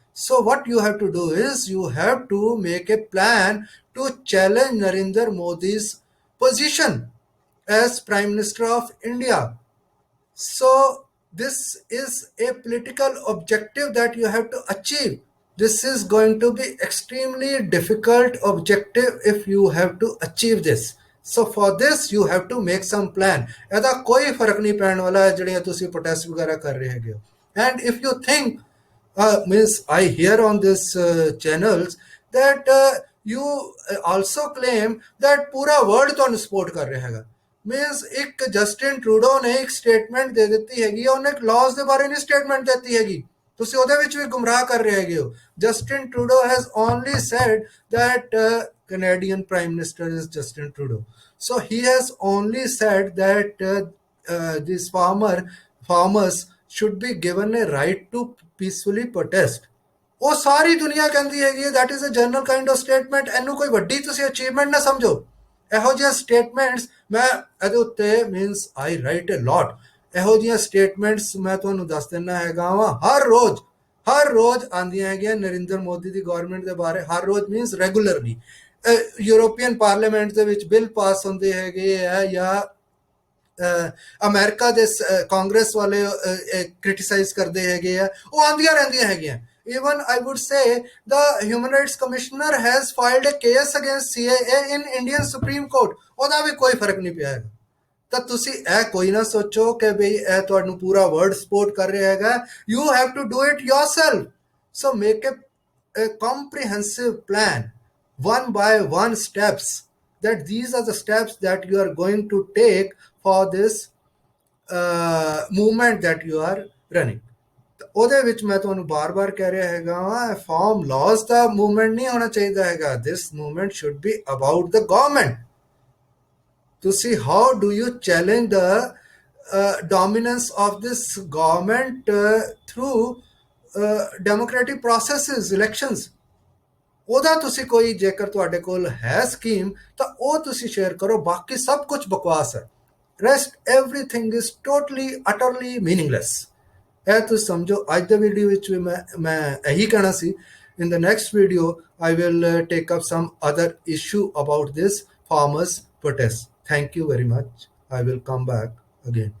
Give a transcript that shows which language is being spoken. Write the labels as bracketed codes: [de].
[en] So what you have to do is you have to make a plan to challenge Narendra Modi's position as Prime Minister of India. So this is a political objective that you have to achieve. This is going to be extremely difficult objective if you have to achieve this. So for this you have to make some plan. [pa] ਇਹਦਾ ਕੋਈ ਫਰਕ ਨਹੀਂ ਪੈਣ ਵਾਲਾ ਜਿਹੜੀਆਂ ਤੁਸੀਂ protest ਵਗੈਰਾ ਕਰ ਰਹੇ ਹੈਗੇ ਹੋ। [en] And if you think means I hear on this channels that you also claim that [pa] ਪੂਰਾ ਵਰਲਡ ਤੁਹਾਨੂੰ ਸਪੋਰਟ ਕਰ ਰਿਹਾ ਹੈਗਾ। ਮੀਨਸ ਇੱਕ ਜਸਟਿਨ ਟਰੂਡੋ ਨੇ ਇੱਕ ਸਟੇਟਮੈਂਟ ਦੇ ਦਿੱਤੀ ਹੈਗੀ, ਉਹਨੇ ਇੱਕ ਲਾਜ਼ ਦੇ ਬਾਰੇ ਨਹੀਂ ਸਟੇਟਮੈਂਟ ਦਿੱਤੀ ਹੈਗੀ। ਤੁਸੀਂ ਉਹਦੇ ਵਿੱਚ ਵੀ ਗੁੰਮਰਾਹ ਕਰ ਰਹੇ ਹੈਗੇ ਹੋ। [en] Justin Trudeau has only said that Canadian Prime Minister is Justin Trudeau. So he has only said that these farmers should be given a right to peacefully protest. [pa] ਉਹ ਸਾਰੀ ਦੁਨੀਆ ਕਹਿੰਦੀ ਹੈਗੀ [en] that is a general kind of statement. [pa] ਇਹਨੂੰ ਕੋਈ ਵੱਡੀ ਤੁਸੀਂ achievement ਨਾ ਸਮਝੋ। ਇਹੋ ਜਿਹੀਆਂ ਸਟੇਟਮੈਂਟਸ ਮੈਂ ਇਹਦੇ ਉੱਤੇ ਮੀਨਸ [en] I write a lot. [pa] ਇਹੋ ਜਿਹੀਆਂ ਸਟੇਟਮੈਂਟਸ ਮੈਂ ਤੁਹਾਨੂੰ ਦੱਸ ਦਿੰਦਾ ਹੈਗਾ ਵਾ ਹਰ ਰੋਜ਼ ਆਉਂਦੀਆਂ ਹੈਗੀਆਂ ਨਰਿੰਦਰ ਮੋਦੀ ਦੀ ਗਵਰਨਮੈਂਟ ਦੇ ਬਾਰੇ। ਹਰ ਰੋਜ਼ ਮੀਨਸ ਰੈਗੂਲਰਲੀ ਯੂਰੋਪੀਅਨ ਪਾਰਲੀਮੈਂਟ ਦੇ ਵਿੱਚ ਬਿੱਲ ਪਾਸ ਹੁੰਦੇ ਹੈਗੇ ਆ ਜਾਂ ਅਮਰੀਕਾ ਦੇ ਕਾਂਗਰਸ ਵਾਲੇ ਕ੍ਰਿਟੀਸਾਈਜ਼ ਕਰਦੇ ਹੈਗੇ ਆ, ਉਹ ਆਉਂਦੀਆਂ ਰਹਿੰਦੀਆਂ ਹੈਗੀਆਂ। [en] Even I would say the Human Rights Commissioner has filed a case against CAA in Indian Supreme Court. [pa] ਉਹਦਾ ਵੀ ਕੋਈ ਫਰਕ ਨਹੀਂ ਪਿਆ ਹੈਗਾ। ਤਾਂ ਤੁਸੀਂ ਇਹ ਕੋਈ ਨਾ ਸੋਚੋ ਕਿ ਬਈ ਇਹ ਤੁਹਾਨੂੰ ਪੂਰਾ ਵਰਲਡ ਸਪੋਰਟ ਕਰ ਰਿਹਾ ਹੈਗਾ। [en] You have to do it yourself. So make a comprehensive plan, one by one steps, that these are the steps that you are going to take for this movement that you are running. [pa] ਉਹਦੇ ਵਿੱਚ ਮੈਂ ਤੁਹਾਨੂੰ ਬਾਰ-ਬਾਰ ਕਹਿ ਰਿਹਾ ਹੈਗਾ farm ਲਾਜ਼ ਦਾ movement ਨਹੀਂ ਹੋਣਾ ਚਾਹੀਦਾ ਹੈਗਾ। [en] This movement should be about the government. ਤੁਸੀਂ how do you challenge the dominance of this government through democratic processes elections. [pa] ਉਹਦਾ ਤੁਸੀਂ ਕੋਈ ਜੇਕਰ ਤੁਹਾਡੇ ਕੋਲ ਹੈ ਸਕੀਮ ਤਾਂ ਉਹ ਤੁਸੀਂ ਸ਼ੇਅਰ ਕਰੋ। ਬਾਕੀ ਸਭ ਕੁਝ ਬਕਵਾਸ ਹੈ। [en] Rest everything is totally utterly meaningless. [pa] ਇਹ ਤੁਸੀਂ ਸਮਝੋ। ਅੱਜ ਦੇ ਵੀਡੀਓ ਵਿੱਚ ਵੀ ਮੈਂ ਇਹੀ ਕਹਿਣਾ ਸੀ। [en] In the next video I will take up some other issue about this farmers protest. Thank you very much. I will come back again.